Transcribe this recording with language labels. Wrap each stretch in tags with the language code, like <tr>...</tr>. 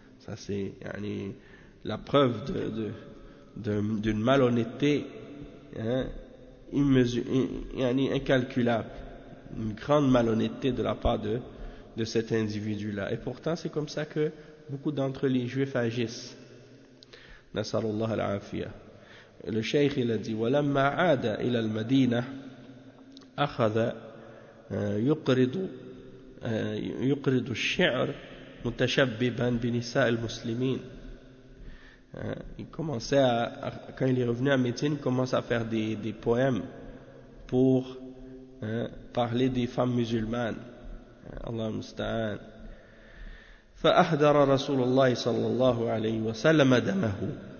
<fr>Ça c'est yani, la preuve d'une malhonnêteté, hein, incalculable, une grande malhonnêteté de la part de cet individu-là. Et pourtant c'est comme ça que beaucoup d'entre les juifs agissent.</fr> <ar>Nasallallahu al-afiyah.</ar> <fr>Le cheikh il a dit:</fr> <ar>وَلَمَّا عَادَ إِلَى الْمَدِينَةِ أخذ يقرض الشعر متشببا بنساء المسلمين.</ar> <fr>Il commençait à, quand il est revenu à Médine, il commence à faire des poèmes pour parler des femmes musulmanes.</fr> <ar>Allah musta'an. فأهدر رسول الله صلى الله عليه وسلم دمه.</ar>